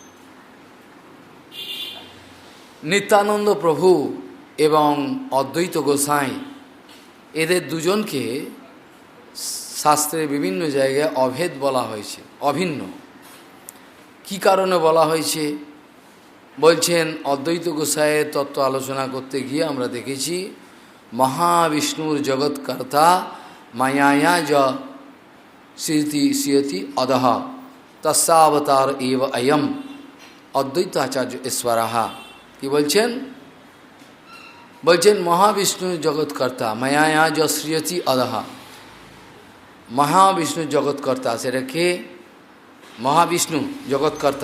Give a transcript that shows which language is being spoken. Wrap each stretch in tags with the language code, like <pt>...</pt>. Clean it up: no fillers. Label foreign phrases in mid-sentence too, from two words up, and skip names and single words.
<bn>নিত্যানন্দ প্রভু এবং অদ্বৈত গোসাই, এদের দুজনকে শাস্ত্রে বিভিন্ন জায়গায় অভেদ বলা হয়েছে, অভিন্ন। কি কারণে বলা হয়েছে বলছেন, অদ্বৈত গোসাইয়ের তত্ত্ব আলোচনা করতে গিয়ে আমরা দেখেছি মহাবিষ্ণুর জগৎকর্তা</bn> <sa>মায়ায়া য সিয়তি অদহ তস্যাবতার এব অয়ম অদ্বৈত আচার্য ঈশ্বরাহা।</sa> <bn>কি বলছেন? বলছেন মহাবিষ্ণু জগৎকর্তা</bn> <sa>মায়ায়া য শ্রিয়তি অদহ,</sa> <bn>মহাবিষ্ণু জগৎকর্তা, সেটা কে? মহাবিষ্ণু জগৎকর্তা।</bn>